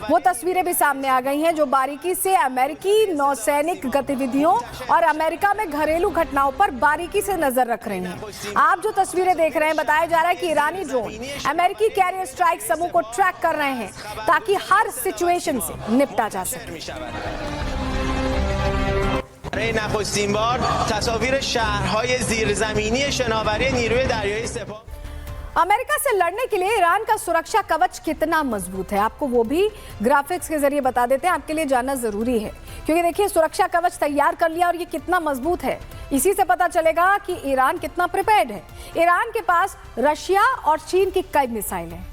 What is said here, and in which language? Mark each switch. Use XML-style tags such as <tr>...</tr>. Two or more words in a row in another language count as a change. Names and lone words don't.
<hi>वो तस्वीरें भी सामने आ गई हैं जो बारीकी से अमेरिकी नौसैनिक गतिविधियों और अमेरिका में घरेलू घटनाओं पर बारीकी से नजर रख रहे हैं। आप जो तस्वीरें देख रहे हैं, बताया जा रहा है कि ईरानी ड्रोन अमेरिकी</hi> <en>carrier strike</en> <hi>समूह को ट्रैक कर रहे हैं ताकि हर सिचुएशन से निपटा जा सके।</hi> <fa>برای نخستین بار تصاویر شهرهای زیرزمینی شناوری نیروی دریایی سپاه</fa> <hi>अमेरिका से लड़ने के लिए ईरान का सुरक्षा कवच कितना मजबूत है, आपको वो भी ग्राफिक्स के जरिए बता देते हैं। आपके लिए जानना जरूरी है, क्योंकि देखिए सुरक्षा कवच तैयार कर लिया और ये कितना मजबूत है, इसी से पता चलेगा कि ईरान कितना प्रिपेयर्ड है। ईरान के पास रशिया और चीन की कई मिसाइल हैं।</hi>